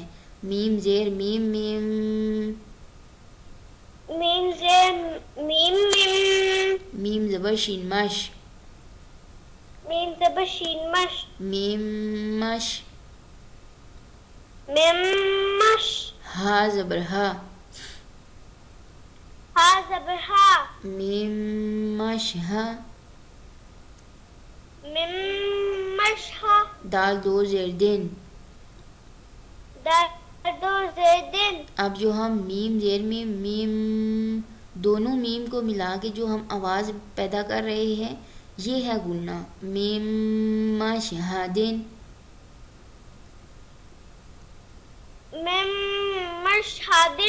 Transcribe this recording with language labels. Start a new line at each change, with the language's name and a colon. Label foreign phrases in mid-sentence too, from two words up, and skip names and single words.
Urdu: میم زیر میم میم، میم زیر میم میم، میم زبر شین مش، میم زبر شین مش، میم مش، میم مش، ہا زبر ہا، ہا زبر ہا، میم مش ہا، میم مش ہا، دال دو زیر دن. دال دو زیر دن. اب جو ہم میم زیر میم میم، دونوں میم کو ملا کے جو ہم آواز پیدا کر رہے ہیں، یہ ہے غنہ. میم مش ہادن. میم مش ہادن.